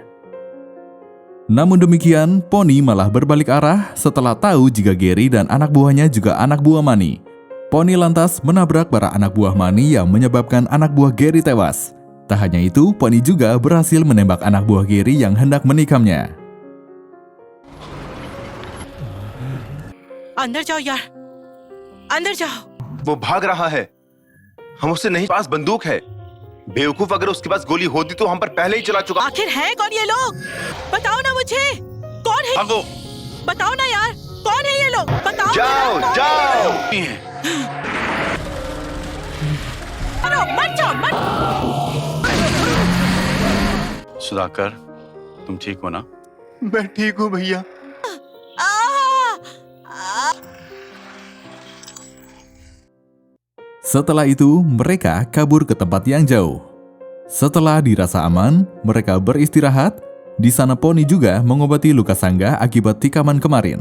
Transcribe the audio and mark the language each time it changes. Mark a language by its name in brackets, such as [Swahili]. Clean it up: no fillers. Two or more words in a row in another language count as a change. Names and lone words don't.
[Indonesian] Namun demikian, Pony malah berbalik arah setelah tahu jika Gary dan anak buahnya juga anak buah Manny. Pony lantas menabrak para anak buah Manny yang menyebabkan anak buah Gary tewas. Tak hanya itu, Pony juga berhasil menembak anak buah Gary yang hendak menikamnya. [Hindi] अंदर जाओ यार, अंदर जाओ। वो भाग रहा है। हम उससे नहीं, पास बंदूक है। बेवकूफ, अगर उसके पास गोली होती तो हम पर पहले ही चला चुका। आखिर है कौन ये लोग? बताओ ना मुझे, कौन है? भागो। बताओ ना यार, कौन है ये लोग? बताओ। जाओ जाओ। अरे मत जाओ, मत। सुधाकर, तुम ठीक हो ना? मैं ठीक हूँ भैया। [Indonesian] Setelah itu, mereka kabur ke tempat yang jauh. Setelah dirasa aman, mereka beristirahat. Di sana Pony juga mengobati luka Sangga akibat tikaman kemarin.